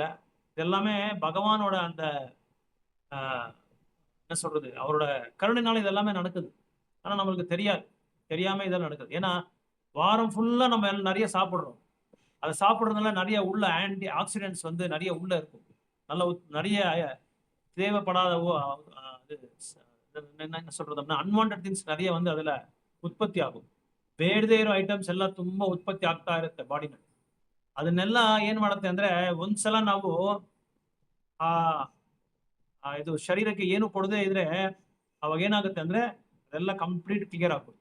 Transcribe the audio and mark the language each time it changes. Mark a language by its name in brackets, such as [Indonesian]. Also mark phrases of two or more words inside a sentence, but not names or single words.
[Tamil] இது எல்லாமே பகவானோட அந்த என்ன சொல்றது, அவரோட கருணைனால இது எல்லாமே நடக்குது. ஆனா நம்மளுக்கு தெரியாது, தெரியாம இதெல்லாம் நடக்குது. ஏன்னா வாரம் ஃபுல்லா நம்ம நிறைய சாப்பிடுறோம். அதை சாப்பிடுறதுனால நிறைய உள்ள [English] anti oxidants [Tamil] வந்து நிறைய உள்ள இருக்கும். நல்ல நிறைய தேவைப்படாத என்ன சொல்றது, [English] unwanted things [Tamil] நிறைய வந்து அதுல உற்பத்தி ஆகும். [Kannada] ಬೇಡದೇ ಇರೋ ಐಟಮ್ಸ್ ಎಲ್ಲ ತುಂಬಾ ಉತ್ಪತ್ತಿ ಆಗ್ತಾ ಇರುತ್ತೆ ಬಾಡಿನಲ್ಲಿ. ಅದನ್ನೆಲ್ಲ ಏನ್ ಮಾಡುತ್ತೆ ಅಂದ್ರೆ, ಒಂದ್ಸಲ ನಾವು ಆ ಇದು ಶರೀರಕ್ಕೆ ಏನು ಕೊಡದೇ ಇದ್ರೆ ಅವಾಗ ಏನಾಗುತ್ತೆ ಅಂದ್ರೆ ಅದೆಲ್ಲ [English] complete clear [Kannada] ಆಗುತ್ತೆ.